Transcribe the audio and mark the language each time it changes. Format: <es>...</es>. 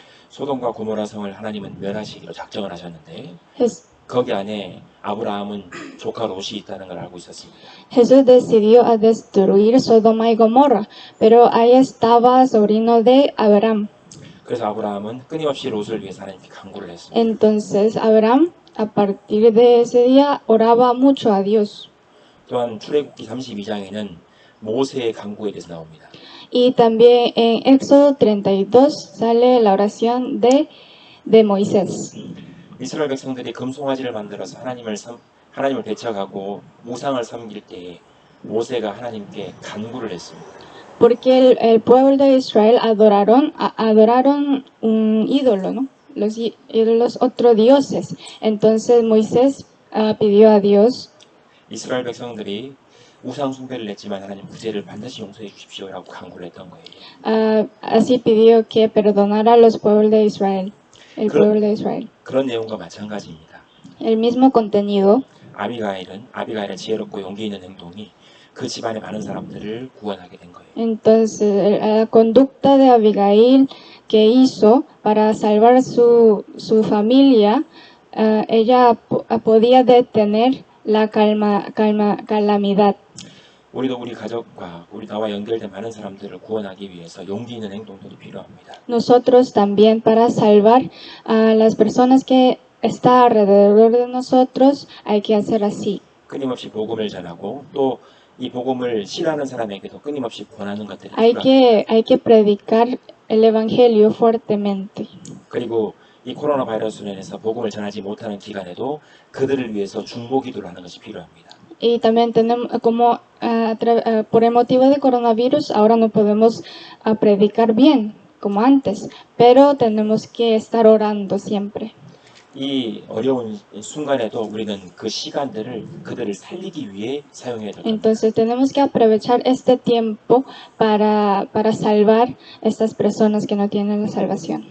<ko>소돔과 고모라 성을 하나님은 멸하시기로 작정을 하셨는데 거기 안에 아브라함은 조카 롯이 있다는 걸 알고 있었습니다.</ko> <es>Jesús decidió a destruir Sodoma y Gomorra, pero ahí estaba sobrino de Abraham.</es> <ko>그래서 아브라함은 끊임없이 롯을 위해서 하나님께 간구를 했습니다.</ko> <es>Entonces Abraham, a partir de ese día, oraba mucho a Dios.</es> <ko>또한 출애굽기 32장에는 모세의 간구에 대해서 나옵니다.</ko> <es>Y también en Éxodo 32 sale la oración de Moisés.</es> <ko>이스라엘 백성들이 금송아지를 만들어서 하나님을 배척하고 우상을 섬길 때 모세가 하나님께 간구를 했습니다.</ko> <es>Porque el pueblo de Israel adoraron un ídolo, ¿no? Los ídolos, otros dioses. Entonces Moisés pidió a Dios.</es> <ko>이스라엘 백성들이 우상 숭배를 했지만 하나님 그 죄를 반드시 용서해 주십시오라고 간구를 했던 거예요.</ko> <es>Así pidió que perdonara a los pueblos de Israel, el pueblo de Israel.</es> <ko>그런 내용과 마찬가지입니다.</ko> <es>El mismo contenido.</es> <ko>아비가일의 지혜롭고 용기 있는 행동이 그 집안의 많은 사람들을 구원하게 된 거예요.</ko> <es>Entonces, la conducta de Abigail que hizo para salvar su familia, ella podía detener la calamidad.</es> <ko>우리도 우리 가족과 나와 연결된 많은 사람들을 구원하기 위해서 용기 있는 행동들이 필요합니다.</ko> <es>Nosotros también, para salvar a las personas que están alrededor de nosotros, hay que hacer así.</es> <ko>끊임없이 복음을 전하고 또 이 복음을 싫어하는 사람에게도 끊임없이 권하는 것들이</ko> <es>Hay</es> <ko>필요합니다.</ko> <es>que predicar el evangelio fuertemente.</es> <ko>그리고 이 코로나 바이러스로 인해서 복음을 전하지 못하는 기간에도 그들을 위해서 중보 기도를 하는 것이 필요합니다.</ko> <es>Y también tenemos, como por el motivo de coronavirus, ahora no podemos predicar bien como antes, pero tenemos que estar orando siempre.</es> <ko>이 어려운 순간에도 우리는 그 시간들을 그들을 살리기 위해 사용해야 됩니다.</ko> <es>Entonces tenemos que aprovechar este tiempo para salvar estas personas que no tienen la salvación.</es>